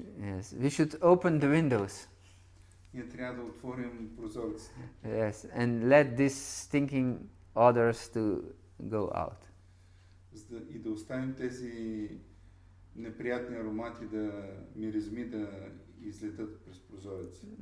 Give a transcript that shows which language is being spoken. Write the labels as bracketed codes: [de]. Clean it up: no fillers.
[en] Yes, we should open the windows. [bg] Ние трябва да отворим прозорците. [en] Yes, and let this stinking odors to go out. [bg] И да оставим тези неприятни аромати миризми да излетат през прозореца.